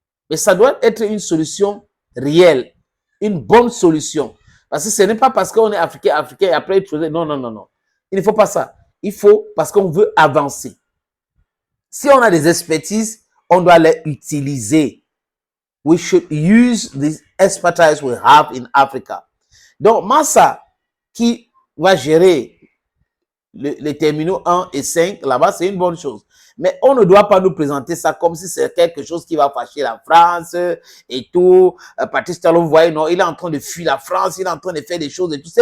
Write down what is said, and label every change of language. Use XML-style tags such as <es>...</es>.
<fr>Mais ça doit être une solution réelle. Une bonne solution. Parce que ce n'est pas parce qu'on est africain, et après, non, non, non, non. Il ne faut pas ça. Il faut parce qu'on veut avancer. Si on a des expertises, on doit les utiliser.</fr> <en>We should use the expertise we have in Africa.</en> <fr>Donc, Massa, qui va gérer les terminaux 1 et 5, là-bas, c'est une bonne chose. Mais on ne doit pas nous présenter ça comme si c'est quelque chose qui va fâcher la France et tout. Patrice Talon, vous voyez, non, il est en train de fuir la France, il est en train de faire des choses et tout.</fr>